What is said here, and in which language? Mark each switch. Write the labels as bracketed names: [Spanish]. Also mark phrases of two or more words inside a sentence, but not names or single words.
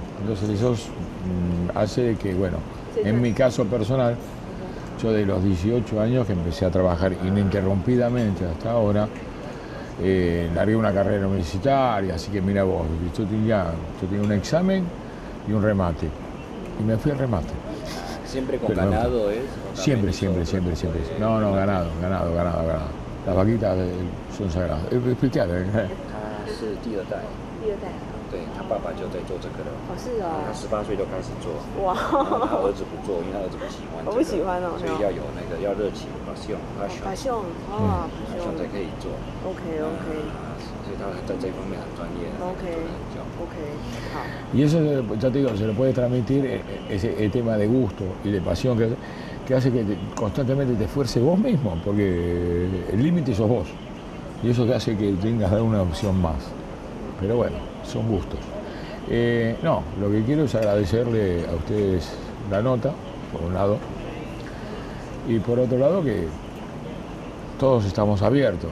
[Spanish] Entonces eso hace que, bueno, en mi caso personal, yo de los 18 años que empecé a trabajar ininterrumpidamente hasta ahora, largué una carrera universitaria, así que mira vos, yo tenía un examen y un remate, y me fui al remate. ¿Siempre con ganado es? Siempre. No, ganado. Las vaquitas son sagradas. Explicate. [Chinese] 他是第二代，对他爸爸就在做这个了。哦，是哦。他18岁就开始做。哇。他儿子不做，因为他儿子不喜欢这个。我不喜欢哦。所以要有那个要热情，passion 才可以做。 OK。所以他在这方面很专业。 OK，好。 [Spanish] Y eso, ya te digo, se le puede transmitir ese tema de gusto y de pasión que hace que constantemente te esfuerces vos mismo, porque el límite sos vos. Y eso te hace que tengas que dar una opción más. Pero bueno, son gustos. No, lo que quiero es agradecerle a ustedes la nota, por un lado, y por otro lado que todos estamos abiertos.